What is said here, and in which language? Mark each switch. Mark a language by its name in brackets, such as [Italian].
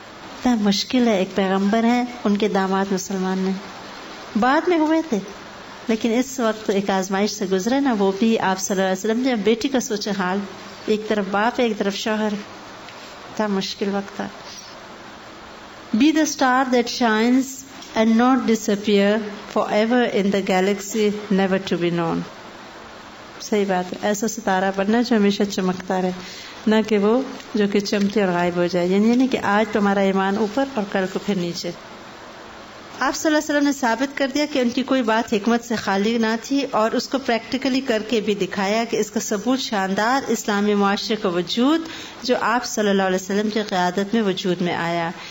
[Urdu] اتنا مشکل ہے, ایک پیغمبر ہیں, ان کے داماد مسلمان نہیں, بعد میں ہوئے تھے, لیکن اس وقت ایک آزمائش سے گزرے نا, وہ بھی آپ صلی اللہ علیہ وسلم نے. بیٹی کا سوچے حال, ایک طرف باپ ہے ایک طرف شوہر, اتنا مشکل وقت تھا. [English] Be the star that shines and not disappear forever in the galaxy never to be known. [Urdu] صحیح بات ہے، ایسا ستارہ بننا جو ہمیشہ چمکتا رہے، نہ کہ وہ جو کہ چمکے اور غائب ہو جائے. یعنی نہیں کہ آج تمہارا ایمان اوپر اور کل کو پھر نیچے. آپ صلی اللہ علیہ وسلم نے ثابت کر دیا کہ ان کی کوئی بات حکمت سے خالی نہ تھی، اور اس کو پریکٹیکلی کر کے بھی دکھایا کہ اس کا ثبوت شاندار اسلامی معاشرے کا وجود جو آپ صلی اللہ علیہ وسلم کی قیادت میں وجود میں آیا.